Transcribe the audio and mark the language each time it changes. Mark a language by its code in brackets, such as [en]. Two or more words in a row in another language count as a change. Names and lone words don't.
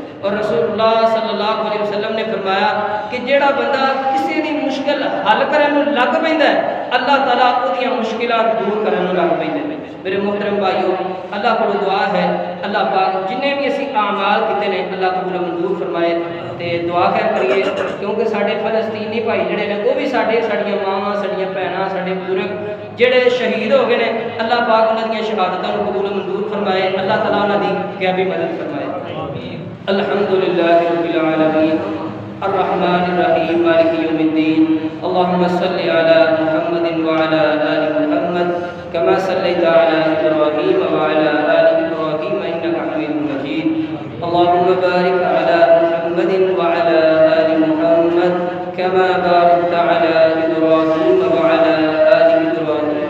[pa] اور رسول اللہ [ar] صلی اللہ علیہ وسلم [pa] نے فرمایا کہ جڑا بندہ کسی دی مشکل حل کرنے لگ پیندا ہے، اللہ تعالیٰ اودیاں مشکلات دور کرنے لگ پیندے ہیں۔ میرے محترم بھائیو، اللہ کو دعا ہے اللہ پاک جنہیں بھی اسی اعمال کیتے نے اللہ قبول و منظور فرمائے تے دعا خیر کریے، کیونکہ ساڈے فلسطینی بھائی جڑے نے وہ بھی ساڈیاں ماواں، ساڈیاں بہناں، ساڈے بزرگ جڑے شہید ہو گئے نے، اللہ پاک انہاں دیاں شہادتاں نوں قبول و منظور فرمائے، اللہ تعالیٰ انہاں دی غیبی مدد فرمائے۔ [ar] الحمدللہ رب العالمین الرحمن الرحیم مالک یوم الدین، اللهم صل علی محمد وعلی آل محمد كما صليت على إبراهيم وعلى آل إبراهيم إنك حميد مجيد، اللهم بارك على محمد وعلى آل محمد كما باركت على إبراهيم وعلى آل إبراهيم